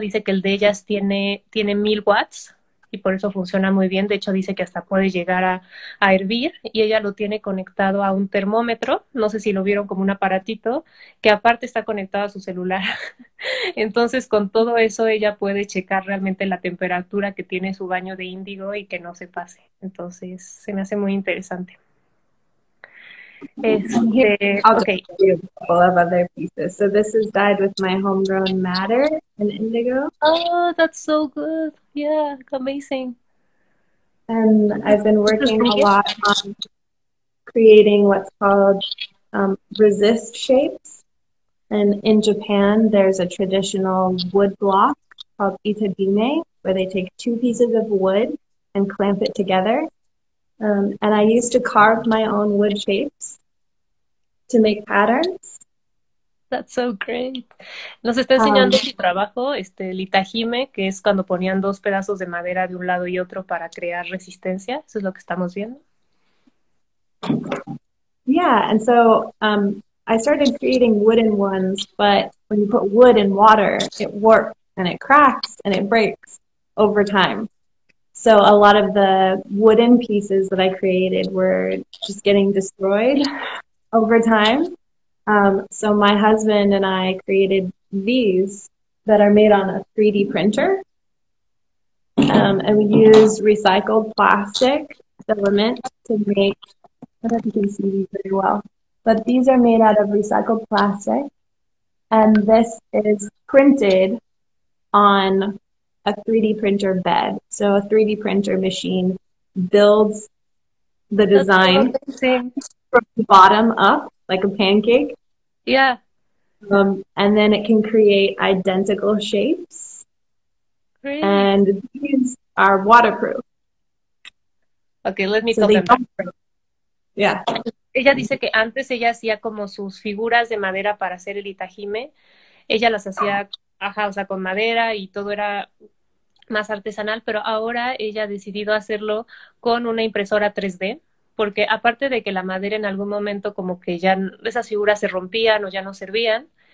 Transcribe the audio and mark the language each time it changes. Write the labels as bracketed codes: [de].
[es] Dice que el de ellas tiene 1000 watts y por eso funciona muy bien. De hecho, dice que hasta puede llegar a hervir y ella lo tiene conectado a un termómetro. No sé si lo vieron, como un aparatito que aparte está conectado a su celular. Entonces, con todo eso, ella puede checar realmente la temperatura que tiene su baño de índigo y que no se pase. Entonces, se me hace muy interesante. [en] I'll just show you a couple of other pieces. So this is dyed with my homegrown madder and indigo. Oh, that's so good. Yeah, amazing. And I've been working a lot on creating what's called resist shapes. And in Japan, there's a traditional wood block called itadime, where they take 2 pieces of wood and clamp it together. And I used to carve my own wood shapes to make patterns. That's so great. Nos está enseñando su trabajo, el itajime, que es cuando ponían 2 pedazos de madera de un lado y otro para crear resistencia. Eso es lo que estamos viendo. Yeah, and so I started creating wooden ones, but when you put wood in water, it warps and it cracks and it breaks over time. So a lot of the wooden pieces that I created were just getting destroyed over time. So my husband and I created these that are made on a 3D printer. And we used recycled plastic filament to make, I don't know if you can see these very well, but these are made out of recycled plastic. And this is printed on a 3D printer bed. So a 3D printer machine builds the design from the bottom up, like a pancake. Yeah. And then it can create identical shapes. Great. And these are waterproof. Okay, let me tell them. Yeah. [es] ella dice que antes ella hacía como sus figuras de madera para hacer el itajime. Ella las hacía, ajá, o sea, con madera y todo era más artesanal, pero ahora ella ha decidido hacerlo con una impresora 3D, porque aparte de que la madera en algún momento como que ya esas figuras se rompían o ya no servían,